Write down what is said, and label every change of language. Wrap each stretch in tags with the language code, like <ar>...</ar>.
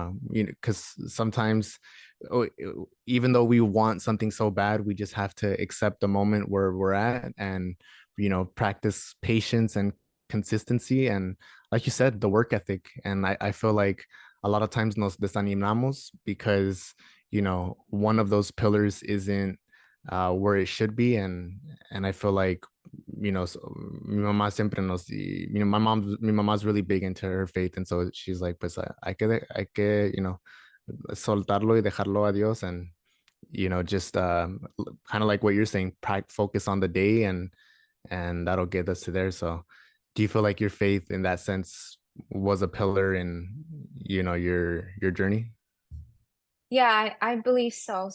<en>Because sometimes, oh, even though we want something so bad, we just have to accept the moment where we're at and, practice patience and consistency and, like you said, the work ethic. And I feel like a lot of times</en> <es>nos desanimamos</es> <en>because, one of those pillars isn't where it should be. And I feel like,</en> <es>mi mamá siempre</es> <en>my mom's really big into her faith. And so she's like,</en> <es>pues hay que, soltarlo y dejarlo a Dios.</es> <en>And, just kind of like what you're saying, focus on the day and that'll get us to there. So do you feel like your faith in that sense was a pillar in, your journey? Yeah, I believe so.</en>